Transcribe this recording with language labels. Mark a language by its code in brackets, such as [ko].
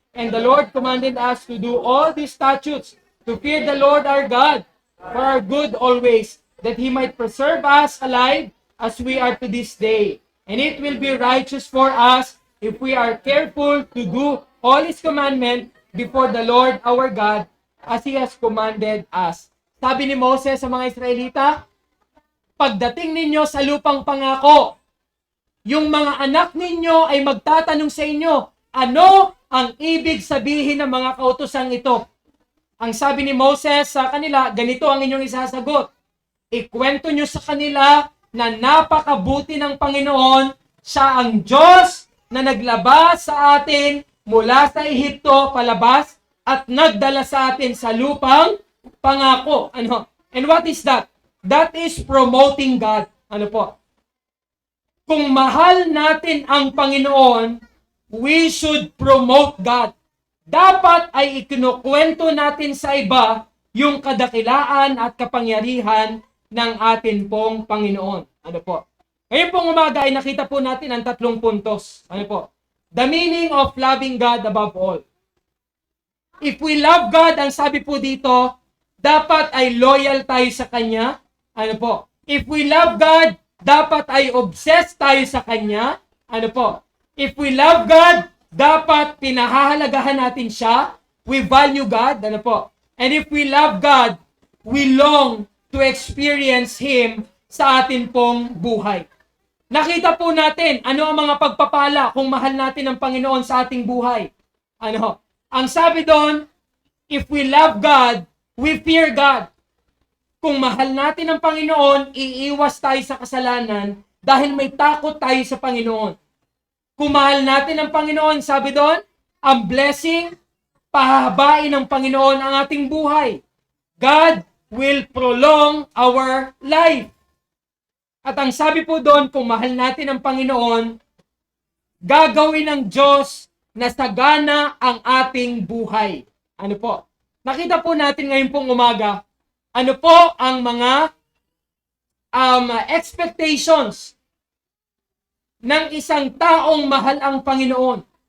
[en] And the Lord commanded us to do all these statutes, to fear the Lord our God for our good always, that he might preserve us alive as we are to this day. And it will be righteous for us if we are careful to do all his commandment before the Lord our God as he has commanded us. [tl] Sabi ni Moses sa mga Israelita, pagdating ninyo sa lupang pangako, yung mga anak ninyo ay magtatanong sa inyo, ano ang ibig sabihin ng mga kautosang ito? Ang sabi ni Moses sa kanila, ganito ang inyong isasagot. Ikwento nyo sa kanila na napakabuti ng Panginoon, siya ang Diyos na naglabas sa atin mula sa Ehipto palabas at nagdala sa atin sa lupang pangako. Ano? [en] And what is that? That is promoting God. [tl] Ano po? Kung mahal natin ang Panginoon, [en] we should promote God. [tl] Dapat ay ikinukwento natin sa iba yung kadakilaan at kapangyarihan ng atin pong Panginoon. Ano po? Ngayon pong umaga ay nakita po natin ang 3 puntos. Ano po? [en] The meaning of loving God above all. If we love God, [tl] ang sabi po dito, dapat ay loyal tayo sa Kanya. Ano po? [en] If we love God, [tl] dapat ay obsessed tayo sa Kanya. Ano po? [en] If we love God, [tl] dapat pinahahalagahan natin siya. [en] We value God. [tl] Ano po? [en] And if we love God, we long to experience Him [tl] sa atin pong buhay. Nakita po natin ano ang mga pagpapala kung mahal natin ang Panginoon sa ating buhay. Ano? Ang sabi doon, [en] if we love God, we fear God. [tl] Kung mahal natin ang Panginoon, iiwas tayo sa kasalanan dahil may takot tayo sa Panginoon. Kung mahal natin ang Panginoon, sabi doon, ang blessing, pahahabain ng Panginoon ang ating buhay. [en] God will prolong our life. [tl] At ang sabi po doon, kung mahal natin ang Panginoon, gagawin ng Diyos na sagana ang ating buhay. Ano po? Nakita po natin ngayon pong umaga, ano po ang mga expectations ng isang taong mahal ang Panginoon.